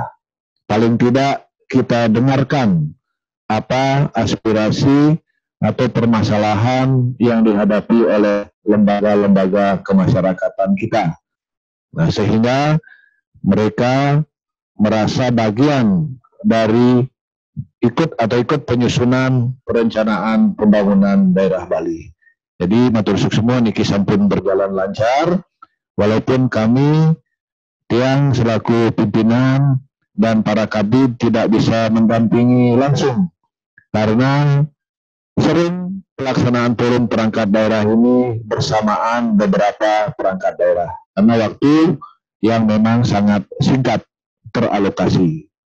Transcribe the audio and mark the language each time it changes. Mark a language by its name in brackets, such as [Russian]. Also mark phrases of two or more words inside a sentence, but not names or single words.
[Indonesian] Paling tidak kita dengarkan apa aspirasi atau permasalahan yang dihadapi oleh lembaga-lembaga kemasyarakatan kita. Nah, sehingga mereka merasa bagian dari ikut penyusunan perencanaan pembangunan daerah Bali. Jadi matur semua [Balinese] niki sampun [Indonesian] berjalan lancar, walaupun kami tiang selaku pimpinan dan para kabid tidak bisa mendampingi langsung karena sering pelaksanaan forum perangkat daerah ini bersamaan beberapa perangkat daerah karena waktu yang memang sangat singkat teralokasi.